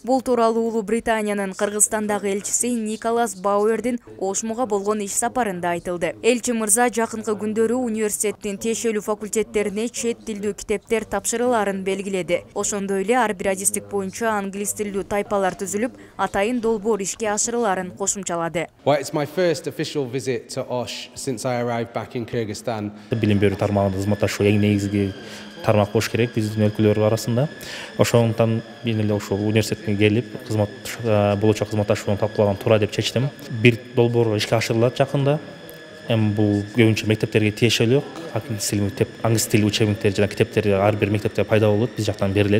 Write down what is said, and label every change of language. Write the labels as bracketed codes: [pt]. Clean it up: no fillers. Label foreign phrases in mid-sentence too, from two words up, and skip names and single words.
[ky] Бул тууралуу Улуу Британиянын Кыргызстандагы элчиси Николас Бауэрдин Ошмуга болгон иш сапарында айтылды. Элчи мырза жакынкы күндөрү университеттин тиешелүү факультеттерине чет тилдүү китептер тапшырыларын белгиледи. Ошондой эле ар бир адистик боюнча англис тилдүү тайпалар түзүлүп, атайын долбоор ишке ашырыларын кошумчалады. [en] To Osh since I arrived back in Kyrgyzstan. [ky] Билим берүү тармагында кызматташуу эң негизги тармак болуш керек биздин өлкөлөр арасында. Ошондуктан мен эле ошол университетке келип, болочок кызматташууну талкуулаган туура деп чечтим. Бир долбоор ишке ашырылат жакында. Бул көбүнчө мектептерге тиешелүү англис тили учебниктер жана китептер ар бир мектепте пайда болот, биз жактан берилет.